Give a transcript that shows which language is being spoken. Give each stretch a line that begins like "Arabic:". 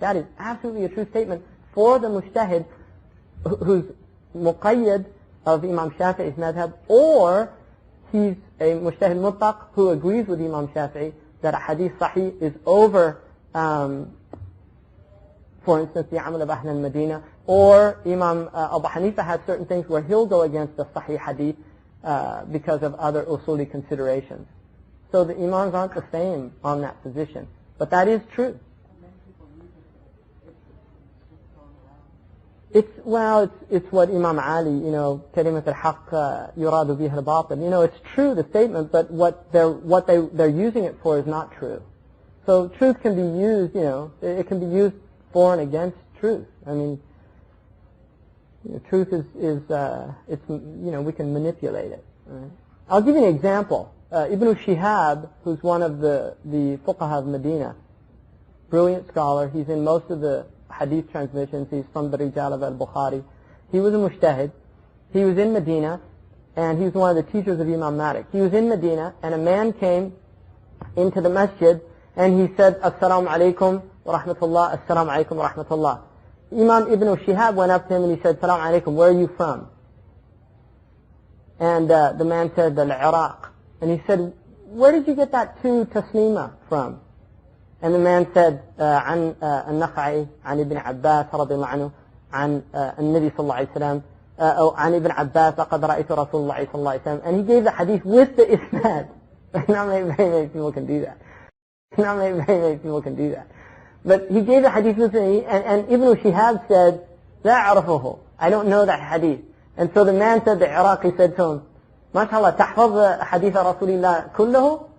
English: That is absolutely a true statement for the mujtahid who's muqayyad of Imam Shafi'i's madhab, or he's a mujtahid mutlaq who agrees with Imam Shafi'i that a hadith sahih is over, for instance, the amal of Ahl al-Madinah, or Imam Abu Hanifa has certain things where he'll go against the sahih hadith because of other usuli considerations. So the imams aren't the same on that position. But that is true. It's what Imam Ali,
Arabic: كلمة الحق يراد بها الباطل.
English: It's true, the statement, but what they're using it for is not true. So truth can be used, it can be used for and against truth. I mean, truth is we can manipulate it. Right? I'll give you an example. Ibn Shihab, who's one of the fuqaha of Medina, brilliant scholar. He's in most of the hadith transmissions. He's from the Rijal of al-Bukhari. He was a mujtahid. He was in Medina, and he was one of the teachers of Imam Malik. He was in Medina, and a man came into the masjid, and he said, Assalamu alaikum wa rahmatullah, Assalamu alaikum wa rahmatullah. Imam Ibn Shihab went up to him and he said, Assalamu alaikum, where are you from? And the man said, Al-Iraq. And he said, where did you get that two taslima from? And the man said,
Arabic: عن النخعي عن ابن عباس رضي الله عنه عن النبي صلى الله عليه وسلم أو عن ابن عباس لقد رأيت رسول الله صلى الله عليه وسلم.
English: And he gave the hadith with the isnad. Not many people can do that. Not many people can do that. But he gave the hadith with the, and Ibn Shihab said,
Arabic: لا أعرفه.
English: I don't know that hadith. And so the man said, the Iraqi said to him, MashaAllah,
Arabic: تحفظ حديث رسول الله كله?